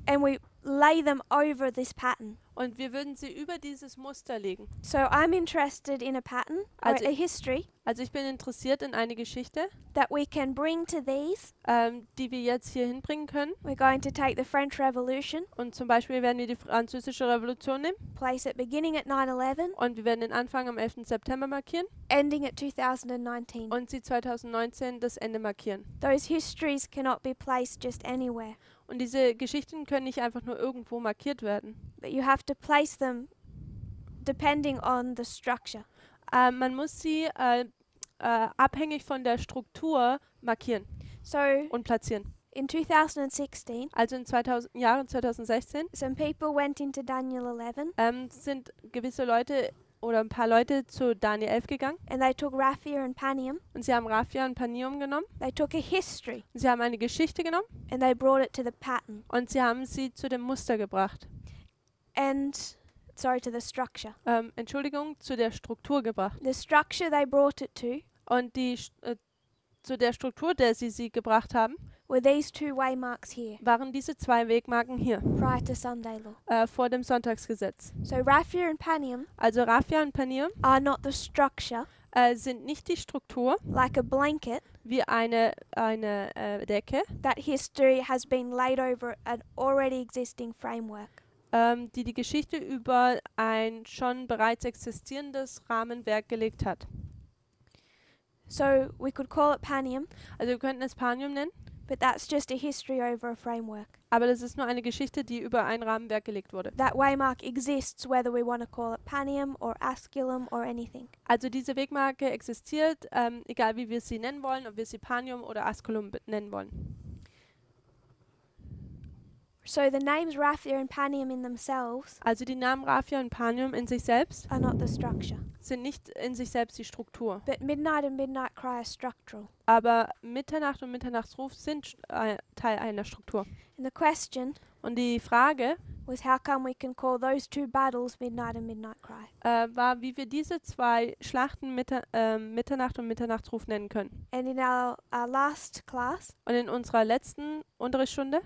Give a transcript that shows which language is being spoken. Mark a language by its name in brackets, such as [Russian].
[English] and we lay them over this pattern. [German] und wir würden sie über dieses Muster legen. [English] So I'm interested in a pattern or [German] Also- [English] a history [German] Also ich bin interessiert in eine Geschichte, [English] that we can bring to these. [German] die wir jetzt hier hinbringen können. [English] We're going to take the French Revolution, [German] Und zum Beispiel werden wir die französische Revolution nehmen [English] place it beginning at 9/11, [German] und wir werden den Anfang am 11. September markieren [English] ending at 2019. [German] und sie 2019 das Ende markieren. [English] Those histories cannot be placed just anywhere, [German] Und diese Geschichten können nicht einfach nur irgendwo markiert werden. [English] but you have to place them depending on the structure. [German] Man muss sie abhängig von der Struktur markieren [English] So [German] und platzieren. [English] in 2016, [German] Also in Jahren 2016 [English] some people went into Daniel 11 [German] sind gewisse Leute oder ein paar Leute zu Daniel 11 gegangen [English] and they took Raphia and Panium, [German] und sie haben Raphia und Panium genommen. [English] they took a history [German] Und sie haben eine Geschichte genommen [English] and they brought it to the pattern [German] und sie haben sie zu dem Muster gebracht. [English] to the structure. [German] Entschuldigung, zu der Struktur gebracht. [English] The structure they brought it to [German] Und zu der Struktur, der sie gebracht haben, [English] were these two waymarks here [German] waren diese zwei Wegmarken hier, [English] prior to Sunday law. [German] vor dem Sonntagsgesetz. [English] So Raphia and Panium [German] Also Raphia und Panium [English] are not the structure [German] sind nicht die Struktur [English] like a blanket [German] wie eine Decke, [English] that history has been laid over an already existing framework. [German] die Geschichte über ein schon bereits existierendes Rahmenwerk gelegt hat. [English] So we could call it Panium [German] Also wir könnten es Panium nennen, [English] But that's just a history over a framework. [German] Aber das ist nur eine Geschichte, die über ein Rahmenwerk gelegt wurde. [English] That waymark exists whether we want to call it Panium or Asculum or anything. [German] Also diese Wegmarke existiert, egal wie wir sie nennen wollen, ob wir sie Panium oder Asculum nennen wollen. [English] So the names Raphia and Panium in themselves [German] Also die Namen Raphia und Panium in sich selbst [English] are not the structure. [German] sind nicht in sich selbst die Struktur. [English] But Midnight and Midnight Cry are structural. [German] Aber Mitternacht und Mitternachtsruf sind Teil einer Struktur. [English] And the question [German] Und die Frage [English] was how come we can call those two battles Midnight and Midnight Cry. [German] war, wie wir diese zwei Schlachten Mitternacht und Mitternachtsruf nennen können. [English] And in our last class, [German] Und in unserer letzten Unterrichtsstunde